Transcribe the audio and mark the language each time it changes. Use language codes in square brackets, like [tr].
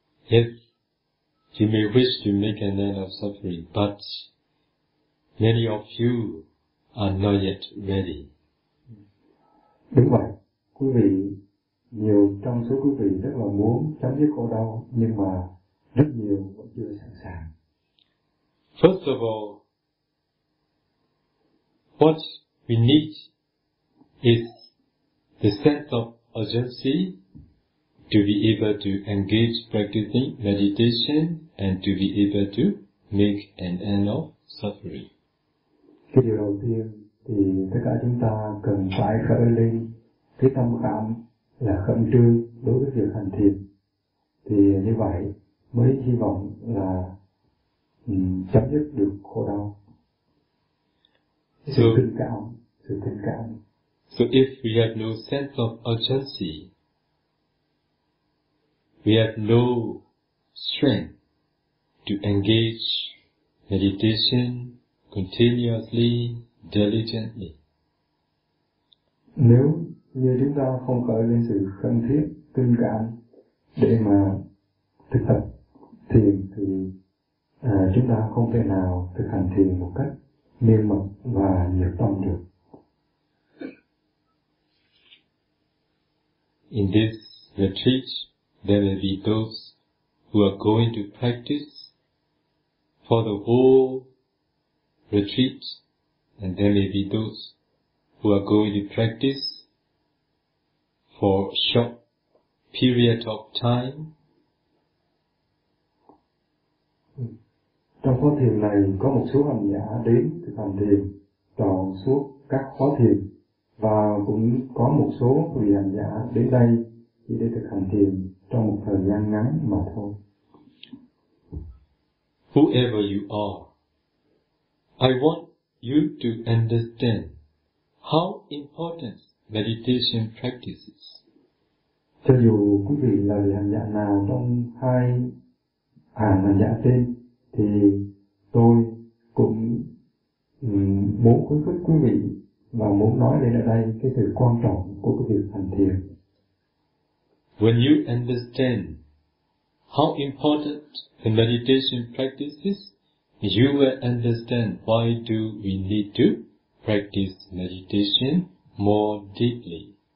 [en] Yes, you may wish to make an end of suffering, but many of you are not yet ready. [vi] Đúng vậy, quý vị, nhiều trong số quý vị rất là muốn chấm dứt khổ đau, nhưng mà rất nhiều vẫn chưa sẵn sàng. [en] First of all, what we need is the sense of urgency to be able to engage practicing meditation and to be able to make an end of suffering. [vi] Cái điều đầu tiên thì tất cả chúng ta cần phải khởi lên cái tâm cảm là khẩn trương đối với việc hành thiền. Thì như vậy mới hy vọng là chấm dứt được khổ đau. Sự tình cảm, sự tình cảm. [en] So if we have no sense of urgency, we have no strength to engage meditation continuously, diligently. [vi] Nếu như chúng ta không khởi lên sự khẩn thiết, tình cảm để mà thực tập thiền thì chúng ta không thể nào thực hành thiền một cách miên mật và nhiệt tâm được. [en] In this retreat, there may be those who are going to practice for the whole retreat, and there may be those who are going to practice for a short period of time. [vi] Trong khóa thiền này có một số hành giả đến thực hành thiền trọn suốt các khóa thiền, và cũng có một số vị hành giả đến đây chỉ để thực hành thiền trong một thời gian ngắn mà thôi. [en] Whoever you are, I want you to understand how important meditation practice is. [vi] Cho dù quý vị là vị hành giả nào trong hai hàng hành giả trên, thì tôi cũng muốn khuyến khích quý vị và muốn nói lên ở đây cái sự quan trọng của cái việc hành thiền. [en] When you understand how important the meditation practice is, you will understand why do we need to practice meditation more deeply.